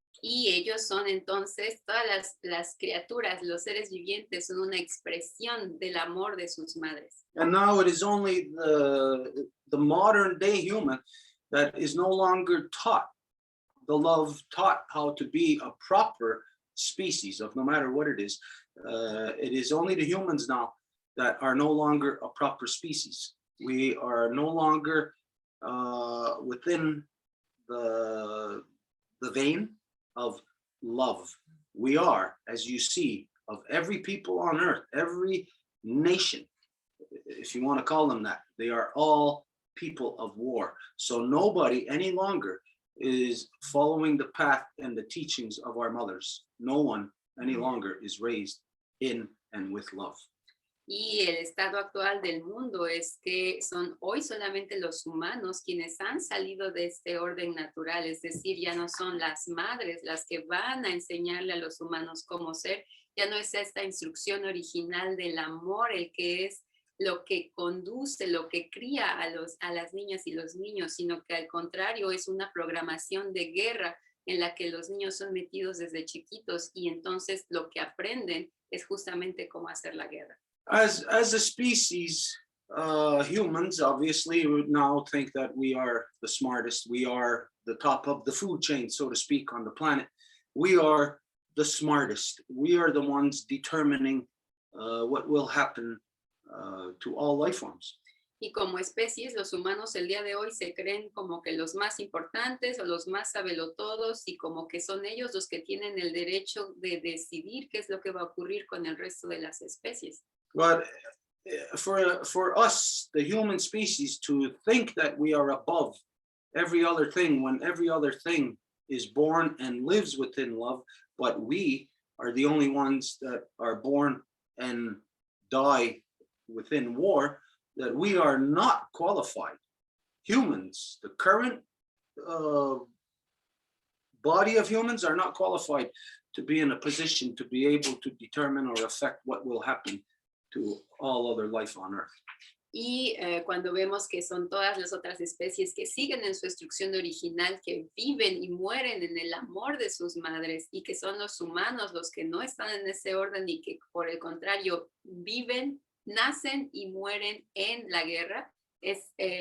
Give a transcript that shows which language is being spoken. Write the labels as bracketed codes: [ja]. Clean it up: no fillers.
[es] Y ellos son entonces, todas las criaturas, los seres vivientes, son una expresión del amor de sus madres. [en] And now it is only the modern day human that is no longer taught the love, taught how to be a proper species of no matter what it is. It is only the humans now that are no longer a proper species. We are no longer within the vein of love. We are, as you see, of every people on earth, every nation, if you want to call them that, they are all people of war. So nobody any longer is following the path and the teachings of our mothers. No one any longer is raised in and with love. [es] Y el estado actual del mundo es que son hoy solamente los humanos quienes han salido de este orden natural, es decir, ya no son las madres las que van a enseñarle a los humanos cómo ser, ya no es esta instrucción original del amor el que es lo que conduce, lo que cría a las niñas y los niños, sino que al contrario es una programación de guerra en la que los niños son metidos desde chiquitos y entonces lo que aprenden es justamente cómo hacer la guerra. [en] As a species, humans obviously would now think that we are the smartest. We are the top of the food chain, so to speak, on the planet. We are the smartest. We are the ones determining what will happen to all life forms. [es] Y como especies, los humanos el día de hoy se creen como que los más importantes o los más sabelotodos y como que son ellos los que tienen el derecho de decidir qué es lo que va a ocurrir con el resto de las especies. [en] But for us, the human species, to think that we are above every other thing when every other thing is born and lives within love, but we are the only ones that are born and die within war, that we are not qualified. Humans, the current body of humans are not qualified to be in a position to be able to determine or affect what will happen to all other life on earth. [es] Y cuando vemos que son todas las otras especies que siguen en su instrucción original, que viven y mueren en el amor de sus madres y que son los humanos los que no están en ese orden y que por el contrario viven, nacen y mueren en la guerra, es